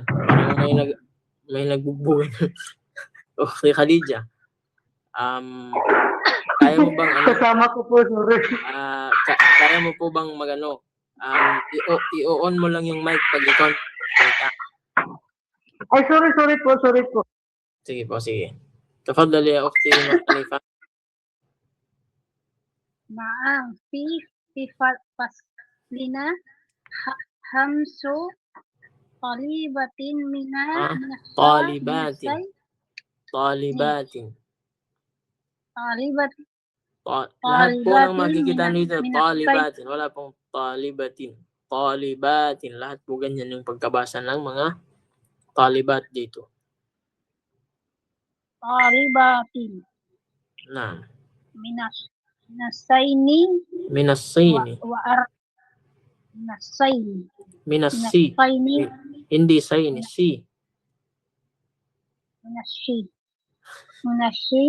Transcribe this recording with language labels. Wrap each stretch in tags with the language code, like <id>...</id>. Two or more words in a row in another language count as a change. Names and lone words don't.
<tl>Parang may nagbubuhay. Okay, Khadija. Kaya mo bang Kasama ko po, sorry. kaya mo po bang magano? I-on mo lang yung mic pag ikaw. Ay, sorry po. Sige po, sige.</tl> <ar>تفضل يا أختي نور حنيفة. نعم في فصلنا 5 طالبات من</ar> <tl>طالبات Lahat po ng makikita Talibatin dito, minasay. talibatin. Wala pong talibatin. Talibatin. Lahat po ganyan yung pagkabasa ng mga talibat dito. Talibatin Naam. minasayni Minasayni. minasayni Minasi. minasayni Hindi sayni. Si. minashi</tl>